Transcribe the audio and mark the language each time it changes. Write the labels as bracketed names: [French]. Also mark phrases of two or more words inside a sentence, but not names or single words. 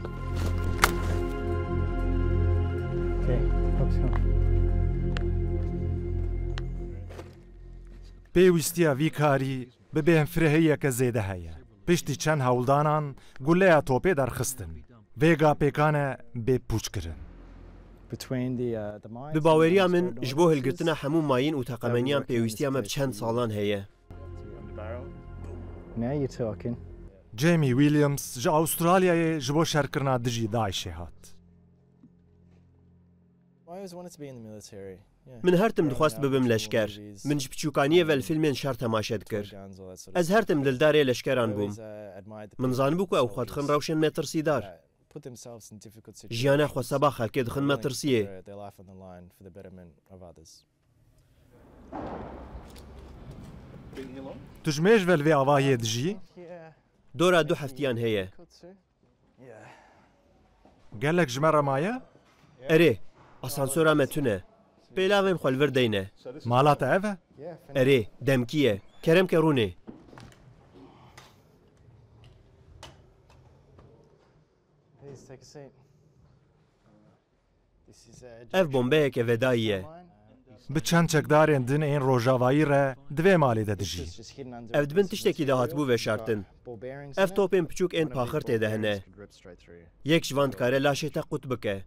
[English] Okay, hook's on. [Kurdish] pêwîstiya vî karî bibên firehiyeke zêde heye. Piştî çend hewldanan guleya topê derxistin. Vêga pêkan e bê pûçkirin. [English] Between the mines. [Kurdish] Bi baweriya min ji bo hilgirtina hemû mayîn û teqemeniyan pêwîstiya me bi çend salan heye. [English] Now you're talking. [Kurdish] Jamie Williams ji Avustralyayê ji bo şerkirina dijî Daişê hat. [English] I always wanted to be in the military. [Kurdish] Min her tim dixwast bibim leşker. Min ji piçûkaniyê ve li filmên şer temaşe dikir. Ez her tim dildarê leşkeran bûm. Min zanibû ku ew xwe dixin rewşên metirsîdar. Jiyana xwe seba xelkê dixin metirsiyê. Tu ji mêj ve li vê avahiyê dijî? Dora du heftiyan heye. Gelek ji me re maye? Erê, asansora me tune. Pêlavên xwe li vir deyne. Mala te ev e? Erê, demkî ye. Keremke rûnê. [English] Please take a seat. [Kurdish] Ev bombeyeke vedayî ye. Bi çend çekdarên din ên rojavayî re divê malê de dijî. Ev dibin tiştekî dahatbû veşartin. Ev topên piçûk ên paxir têde hene. Yek ji van dikare laşê te qut bike.